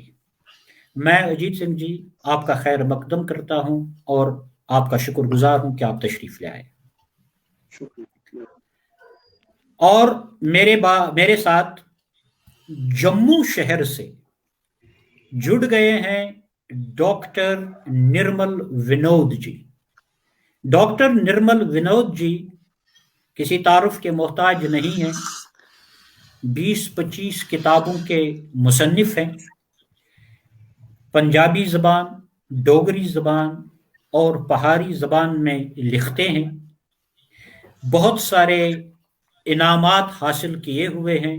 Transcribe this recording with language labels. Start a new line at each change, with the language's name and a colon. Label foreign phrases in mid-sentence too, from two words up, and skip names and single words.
Urdu: میں اجیت سنگھ جی آپ کا خیر مقدم کرتا ہوں اور آپ کا شکر گزار ہوں کہ آپ تشریف لے آئے۔ اور میرے ساتھ جموں شہر سے جڑ گئے ہیں ڈاکٹر نرمل ونود جی۔ ڈاکٹر نرمل ونود جی کسی تعارف کے محتاج نہیں ہیں، 20-25 کتابوں کے مصنف ہیں، پنجابی زبان، ڈوگری زبان اور پہاڑی زبان میں لکھتے ہیں، بہت سارے انعامات حاصل کیے ہوئے ہیں۔